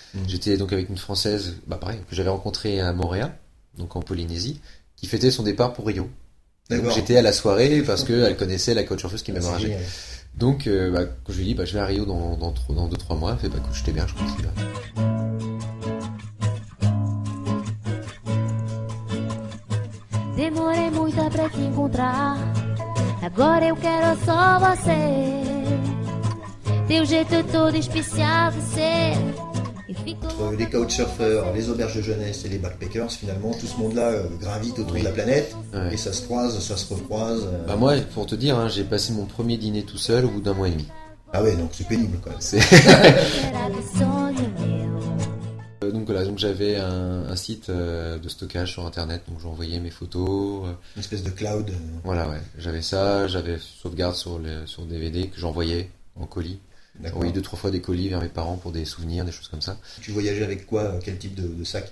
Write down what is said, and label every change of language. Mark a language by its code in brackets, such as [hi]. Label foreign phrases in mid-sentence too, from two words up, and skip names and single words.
[fr] Mhm. J'étais donc avec une Française, bah pareil, que j'avais rencontrée à Montréal, donc en Polynésie, qui fêtait son départ pour Rio. Et donc D'accord. j'étais à la soirée parce qu'elle connaissait la couchsurfeuse qui Ah, m'avait c'est arrangé. génial. Donc quand je lui ai dit, bah, je vais à Rio dans 2-3 mois, elle fait, bah écoute, je t'héberge, je continue là. [pt] Demorei muito pra te encontrar. Agora eu quero só você. Teu jeito é todo especial de ser. E fico [fr] Entre les couchsurfers, les auberges de jeunesse et les backpackers, finalement, tout ce monde-là gravite autour Oui. de la planète Ouais. et ça se croise, ça se recroise. Bah moi, pour te dire, hein, j'ai passé mon premier dîner tout seul au bout d'un mois et demi. Ah ouais, donc c'est pénible quand même. C'est... [pt] era de sonho meu. [fr] Donc voilà, donc j'avais un site de stockage sur internet, donc j'envoyais mes photos. Une espèce de cloud. Voilà, ouais, j'avais ça, j'avais sauvegarde sur DVD que j'envoyais en colis. J'ai D'accord. envoyé 2-3 fois des colis vers mes parents pour des souvenirs, des choses comme ça. Tu voyageais avec quoi? Quel type de sac?